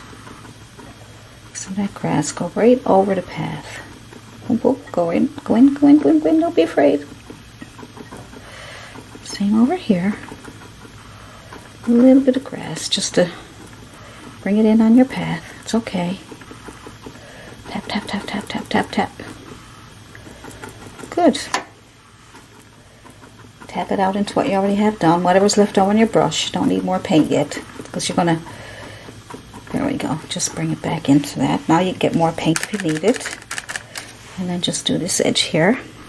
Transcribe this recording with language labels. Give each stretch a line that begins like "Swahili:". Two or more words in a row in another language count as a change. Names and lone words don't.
English: Some of that grass go right over the path. Boom, boom, go in, go in, go in, go in, go in, don't be afraid. Same over here. A little bit of grass just to bring it in on your path. It's okay. Tap, tap, tap, tap, tap, tap, tap. Good. Tap it out into what you already have done. Whatever's left over on your brush. Don't need more paint yet because you're going to... There we go. Just bring it back into that. Now you get more paint if you need it. And then just do this edge here.